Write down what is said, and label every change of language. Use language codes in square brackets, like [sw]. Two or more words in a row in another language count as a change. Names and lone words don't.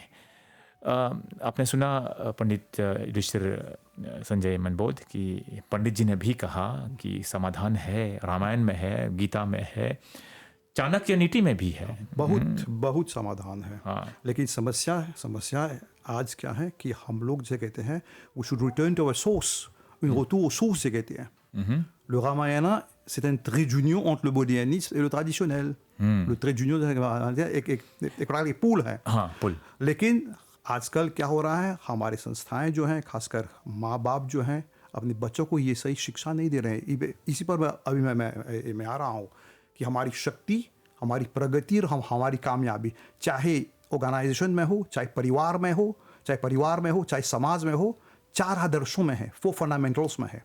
[hi] आपने सुना पंडित युधिष्ठिर संजय मनबोध कि पंडित जी ने भी कहा कि समाधान है, रामायण में है, गीता में है, चाणक्य नीति में भी है, बहुत समाधान है। हाँ। लेकिन समस्या आज क्या है कि हम लोग जो कहते हैं [en] we should return to our source, [fr] une retour aux sources [hi] जो कहते हैं। [fr] Le Ramayana, c'est un trait d'union entre le modernisme et le traditionnel। Le trait d'union [hi] एक पुल है। हाँ, पुल। लेकिन आजकल क्या हो रहा है, हमारी संस्थाएं जो हैं, खासकर माँ बाप जो हैं, अपने बच्चों को ये सही शिक्षा नहीं दे रहे हैं। इसी पर मैं आ रहा हूँ कि हमारी शक्ति, हमारी प्रगति और हमारी कामयाबी, चाहे ऑर्गेनाइजेशन में हो, चाहे परिवार में हो, चाहे समाज में हो, 4 आदर्शों में है, 4 फंडामेंटल्स में है।